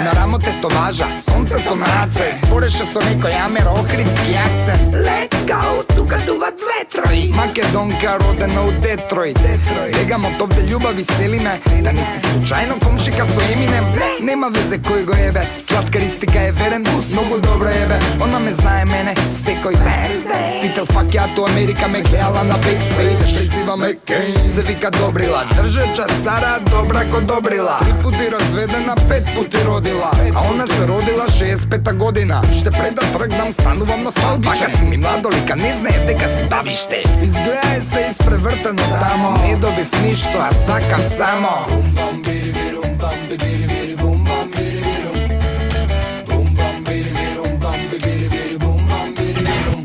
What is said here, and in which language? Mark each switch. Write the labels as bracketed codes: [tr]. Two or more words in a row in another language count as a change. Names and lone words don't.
[mk] На рамото тетоважа, сонцето на раце. Збореше со некој амер охридски акцент. [en] Let's go, [mk] тука дува ветрој. Македонка родена у Детройт. Бегам од овде љубави селиме. Да не си случајно комшика со Еминем. Нема везе кој го ебе, сладкаристика е верен. Многу добро ебе, она ме знае мене секој ден. Сите факјато Америка ме гледала на бекстейдж. Призива ме Кейн, се вика Добрила. Држеча стара, добра ко Добрила. 3 пути разведена, 5 пути родила. А она се родила 65-та година. Ще пред да тргнам, станувам носталгичен. Пака си ми младолика, не знаев дека си бабиште. Изгледај се испревртено тамо. Не добив ништо, а сакам само. Бум бам бири бирум бам бири бири бум бам бири бирум. Бум бам бири бирум бам бири бири бум бам бири бирум.